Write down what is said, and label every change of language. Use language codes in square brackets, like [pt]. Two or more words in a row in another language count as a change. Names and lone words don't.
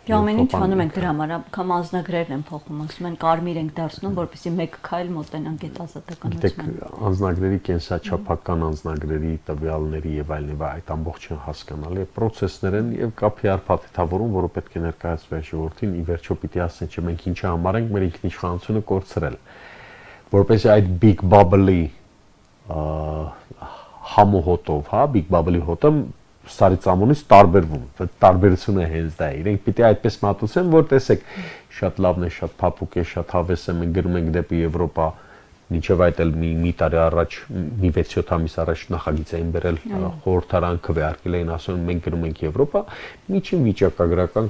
[hy] Ամեն ինչ անում ենք դրա համար, կամ անձնագրերն են փոխում, ասում են կարմիր ենք դարձնում, որպեսզի մեկ քայլ մոտենանք այդ ազատականացմանը։ Գիտեք, անձնագրերի կենսաչափական անձնագրերի տվյալների եւ այլն այդ ամբողջը հասկանալի է process-ներ են եւ կա PR փաթեթավորում, որը պետք է ներկայացվի ժողովրդին, ի վերջո պիտի ասեն, չէ մենք ինչա համար ենք մեր ինքնիշխանությունը կորցրել։ Որպեսզի այդ [en] big bubble- [hy] ի համոհոտով, հա, [en] big bubble- [hy] ի հոտը սարի ծամոնից տարբերվում, տարբերությունը հենց դա է։ Իրենք պիտի այդպես մատուցեն, որ տեսեք, շատ լավն է, շատ փափուկ է, շատ հավես է, մենք գնում ենք դեպի Եվրոպա, մինչև այդ էլ մի տարի առաջ, մի 6-7 ամիս առաջ նախագիծ էին բերել խորհրդարան քվեարկել էին, ասում մենք գնում ենք Եվրոպա, միջին վիճակագրական